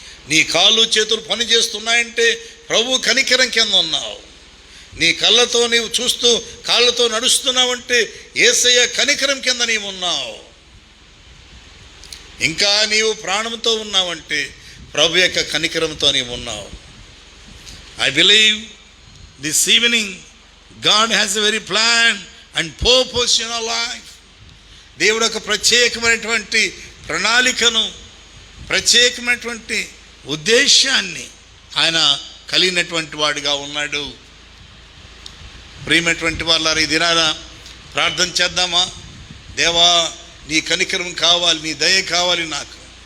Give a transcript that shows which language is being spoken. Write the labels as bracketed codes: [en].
[te] నీ కాళ్ళు చేతులు పని చేస్తున్నాయంటే ప్రభు కనికరం కింద ఉన్నావు. నీ కళ్ళతో నీవు చూస్తూ కాళ్ళతో నడుస్తున్నావంటే యేసయ్య కనికరం కింద నీవు ఉన్నావు. ఇంకా నీవు ప్రాణంతో ఉన్నావంటే ప్రభు యొక్క కనికరంతో నీవు ఉన్నావు. [en] I believe this evening God has a very plan and purpose in our life. [te] దేవుడు ఒక ప్రత్యేకమైనటువంటి ప్రణాళికను, ప్రత్యేకమైనటువంటి ఉద్దేశాన్ని ఆయన కలిగినటువంటి వాడిగా ఉన్నాడు. ప్రియమైనటువంటి వాళ్ళారా, ఈ దినాన ప్రార్థన చేద్దామా? దేవా, నీ కనికరం కావాలి, నీ దయ కావాలి నాకు.